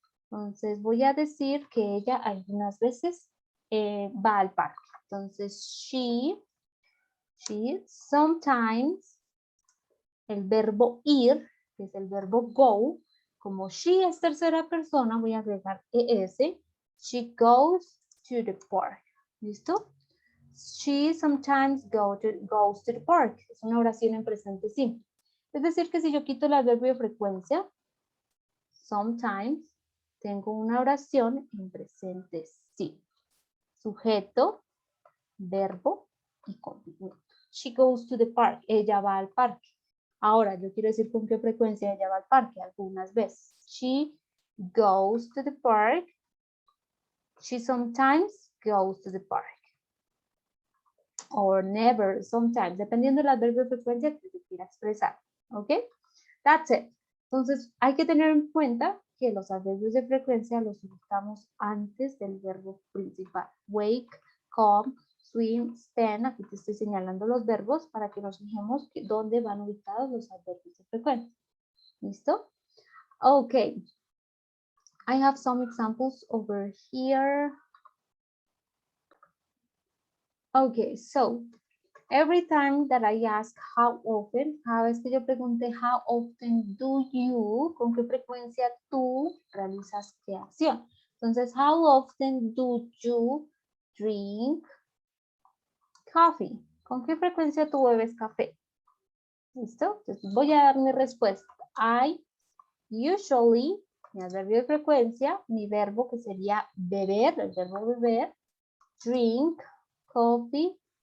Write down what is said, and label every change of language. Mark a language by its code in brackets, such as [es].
[es] Entonces voy a decir que ella algunas veces va al parque. Entonces she sometimes, el verbo ir, que es el verbo go, como she es tercera persona, voy a agregar ES. [en] She goes to the park. ¿Listo? She sometimes goes to the park. [es] Es una oración en presente simple. Es decir, que si yo quito el adverbio de frecuencia, sometimes, tengo una oración en presente simple. Sujeto, verbo y complemento. [en] She goes to the park. [es] Ella va al parque. Ahora, yo quiero decir con qué frecuencia ella va al parque. Algunas veces. [en] She goes to the park. She sometimes goes to the park. Or never, sometimes. [es] Dependiendo del adverbio de frecuencia que se quiera expresar. ¿Ok? [en] That's it. [es] Entonces, hay que tener en cuenta que los adverbios de frecuencia los ubicamos antes del verbo principal. [en] Wake, come, swim, stand. [es] Aquí te estoy señalando los verbos para que nos fijemos dónde van ubicados los adverbios de frecuencia. ¿Listo? Ok. [en] I have some examples over here. Okay, so every time that I ask how often, [es] cada vez que yo pregunte [en] how often do you, [es] con qué frecuencia tú realizas qué acción. [en] Entonces, how often do you drink coffee? [es] ¿Con qué frecuencia tú bebes café? ¿Listo? Entonces voy a dar mi respuesta. [en] I usually, [es] mi adverbio de frecuencia, mi verbo que sería beber, el verbo beber, [en] drink coffee.